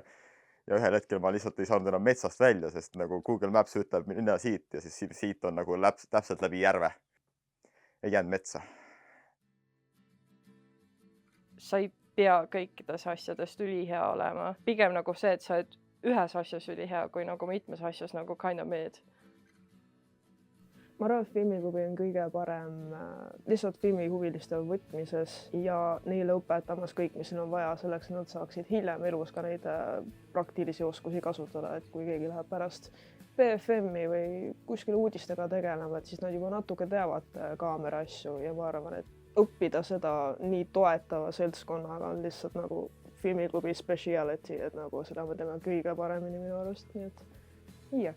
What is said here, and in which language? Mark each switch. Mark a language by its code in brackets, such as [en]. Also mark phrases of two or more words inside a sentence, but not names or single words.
[et] Ja ühel hetkel ma lihtsalt ei saanud enam metsast välja, sest nagu Google Maps ütleb minna siit ja siis siit on nagu täpselt läbi järve. Ei jäänud metsa. Sa ei pea kõikides asjadest ülihea olema. Pigem nagu see, et sa oled ühes asjas ülihea, kui nagu mitmes asjas nagu [en] kind of mid. [et] Ma arvan, et filmiklubi on kõige parem lihtsalt filmihuviliste võtmises ja neile õpetamas kõik, mis neil on vaja selleks, et nad saaksid hiljem elus ka neid praktilisi oskusi kasutada, et kui keegi läheb pärast BFM-i või kuskil uudistega tegelema, et siis nad juba natuke teavad kaamera asju ja ma arvan, et õppida seda nii toetava seltskonnaga on lihtsalt nagu filmiklubi speciality, et nagu seda me teeme kõige paremini minu arust, nii et jah.